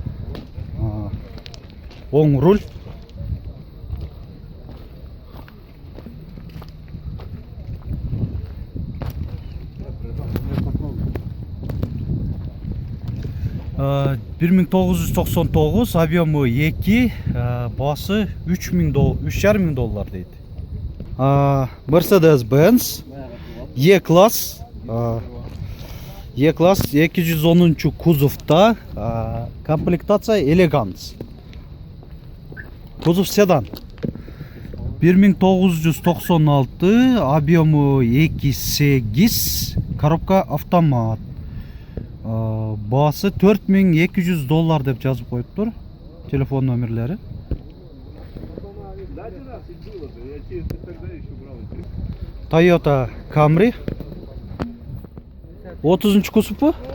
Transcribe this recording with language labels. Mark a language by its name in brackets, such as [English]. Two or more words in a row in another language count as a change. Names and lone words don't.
[Kazakh] Оң руль. $1999, объемы 2, бағасы $3500 дейді. Mercedes-Benz E-класс. E-класс 210 кузовта, комплектация Elegance. [Russian] Кузов седан. 1996, объемы 2.8, коробка автомат. [Kazakh] Бағасы $4200 деп жазып қойып тұр. Телефон номерлері. Toyota Camry 30 кузов bu.